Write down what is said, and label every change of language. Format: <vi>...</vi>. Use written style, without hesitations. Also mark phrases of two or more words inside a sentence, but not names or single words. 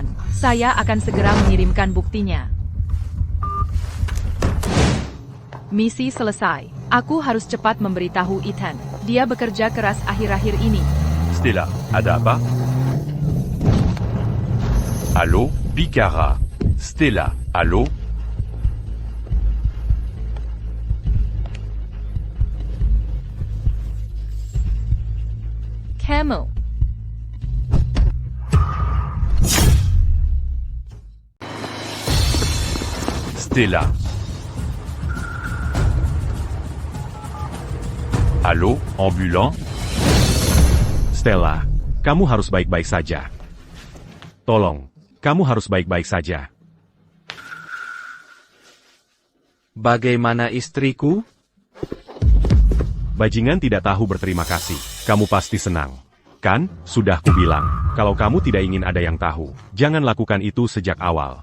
<id>Saya akan segera mengirimkan buktinya. Misi selesai. Aku harus cepat memberitahu Ethan. Dia bekerja keras akhir-akhir ini. Stella, ada apa? Allô, Bicara. Stella, allô? Camel. Stella.</id> <fr>Allô, ambulant?</fr> <id>Stella, kamu harus baik-baik saja. Tolong, kamu harus baik-baik saja. Bagaimana istriku? Bajingan tidak tahu berterima kasih. Kamu pasti senang. Kan, sudah kubilang, kalau kamu tidak ingin ada yang tahu, jangan lakukan itu sejak awal.</id>